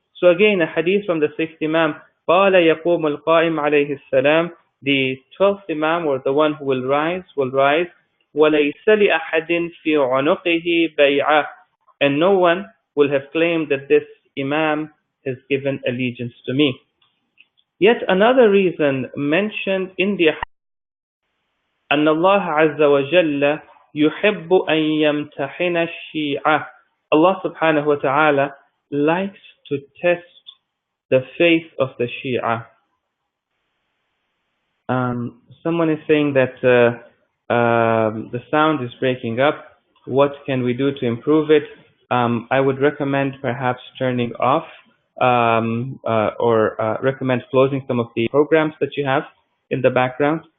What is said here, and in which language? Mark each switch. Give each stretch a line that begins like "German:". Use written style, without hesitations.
English: So again, a hadith from the 6th Imam,
Arabic: قال يقوم القائم عليه السلام,
English: the 12th Imam, or the one who will rise,
Arabic: وَلَيْسَ لِأَحَدٍ فِي عُنُقِهِ بَيْعَةٌ,
English: and no one will have claimed that this Imam has given allegiance to me. Yet another reason mentioned in the
Arabic: أن الله عز وجل يحب أن يمتحن الشيعة.
English: Allah subhanahu wa ta'ala likes to test the faith of the Shia. Someone is saying that the sound is breaking up. What can we do to improve it? I would recommend perhaps turning off or recommend closing some of the programs that you have in the background.